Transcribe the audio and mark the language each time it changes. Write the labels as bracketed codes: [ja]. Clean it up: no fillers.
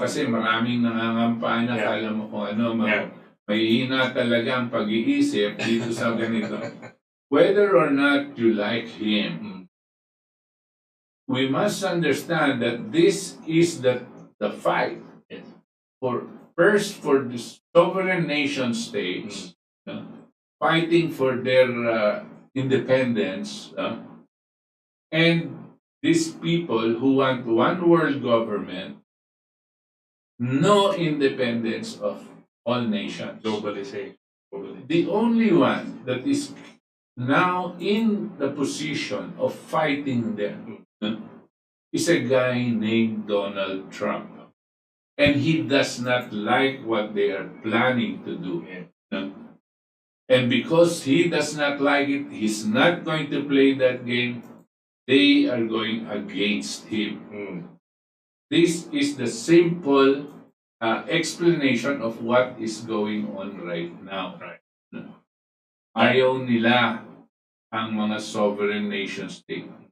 [tl] Kasi maraming nangangampanya, kala mo kung ano, may hina talaga ang pag-iisip dito sa ganito. [en] Whether or not you like him, we must understand that this is the fight for the sovereign nation states, fighting for their independence, and these people who want one world government, no independence of all nations. Globalization. The only one that is now in the position of fighting them is a guy named Donald Trump. And he does not like what they are planning to do. And because he does not like it, he's not going to play that game. They are going against him. This is the simple explanation of what is going on right now. [tl] Ayaw nila ang mga sovereign nation state.